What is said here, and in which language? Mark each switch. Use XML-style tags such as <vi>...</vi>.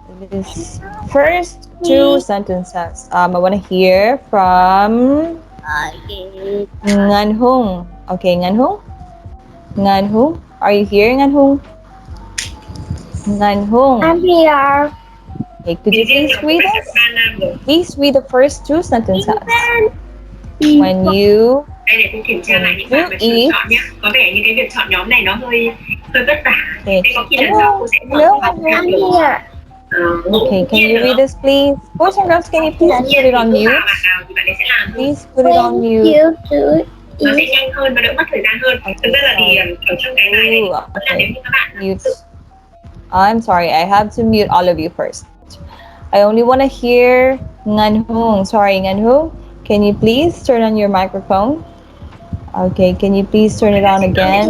<en>This first two sentences. I want to hear from Ngan Hung. Okay, Ngan Hung. Ngan Hung. Are you here, Ngan Hung? Ngan Hung. I'm here. Okay, could you please read us? Please read the first two sentences. When you</en> <vi>Đây để cô kiểm tra lại những bạn mà chưa chọn nhé. Có vẻ như cái việc chọn nhóm này nó hơi vất vả. Nên có khi lần sau cô sẽ mở cho bạn một</vi> <en>I'm here. Okay, can you read this, please? Boys and girls, can you please put it on mute? Please put it on mute.</en> <vi>Nó sẽ nhanh hơn và đỡ mất thời gian hơn. Thực ra là thì ở trong cái này là nếu như các bạn</vi> <en>mute. I'm sorry, I have to mute all of you first. I only want to hear Ngan Hung. Sorry, Ngan Hung. Can you please turn on your microphone? Okay, can you please turn it on again?</en>